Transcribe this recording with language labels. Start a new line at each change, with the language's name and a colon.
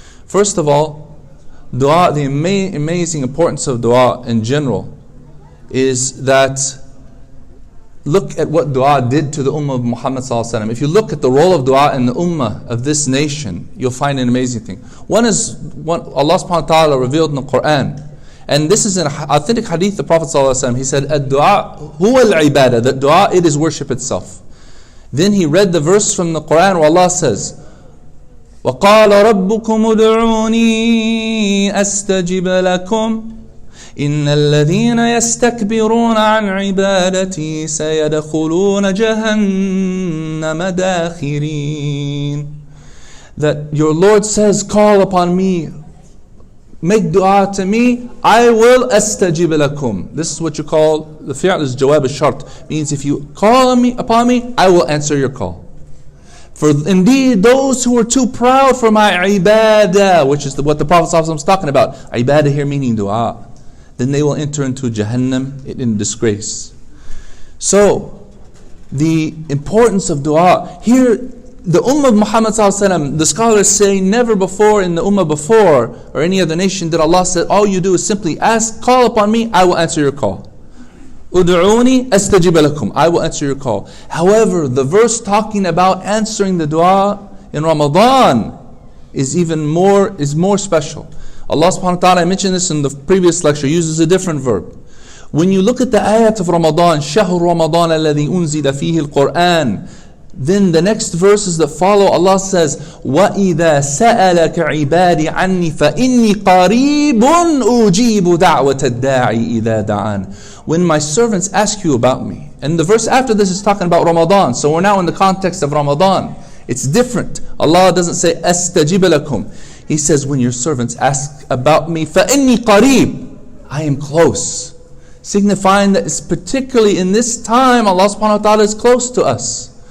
English: First of all, dua, the amazing importance of dua in general is that look at what dua did to the ummah of Muhammad sallallahu alaihi wasallam. If you look at the role of dua in the ummah of this nation, you'll find an amazing thing. One is what Allah subhanahu wa ta'ala revealed in the Quran. And this is an authentic hadith, the Prophet sallallahu alaihi wasallam, he said, "Ad-du'a huwa al-ibadah," that dua, it is worship itself. Then he read the verse from the Quran where Allah says,
Arabic: وَقَالَ رَبُّكُمُ ادْعُونِي أَسْتَجِبَ لَكُمْ إِنَّ الَّذِينَ يَسْتَكْبِرُونَ عَنْ عِبَادَتِي سَيَدْخُلُونَ جَهَنَّمَ دَاخِرِينَ.
English: That your Lord says, call upon me, make dua to me, I will astajib lakum. This is what you call, the fi'l is jawab al-shart. Means if you call upon me, I will answer your call. For indeed, those who are too proud for my ibadah, which is what the Prophet ﷺ is talking about, ibadah here meaning dua, then they will enter into Jahannam in disgrace. So, the importance of dua. Here, the Ummah of Muhammad ﷺ, the scholars say never before in the Ummah before, or any other nation, did Allah say, all you do is simply ask, call upon me, I will answer your call. Ud'uni astajib lakum, I will answer your call. However, the verse talking about answering the dua in Ramadan is more special. Allah subhanahu wa ta'ala, I mentioned this in the previous lecture, uses a different verb. When you look at the ayat of Ramadan,
Arabic: شَهْرُ رَمَضَانَ الَّذِي أُنزِلَ فِيهِ الْقُرْآنِ,
English: then the next verses that follow, Allah says,
Arabic: وَإِذَا سَأَلَكَ عِبَادِ عَنِّي فَإِنِّي قَرِيبٌ أُجِيبُ دَعْوَةَ الدَّاعِ إِذَا دَعَانِ.
English: When my servants ask you about me. And the verse after this is talking about Ramadan. So we're now in the context of Ramadan. It's different. Allah doesn't say,
Arabic: أَسْتَجِبَ لَكُمْ.
English: He says, when your servants ask about me,
Arabic: فَإِنِّي قَرِيبٌ,
English: I am close. Signifying that it's particularly in this time, Allah subhanahu wa ta'ala is close to us.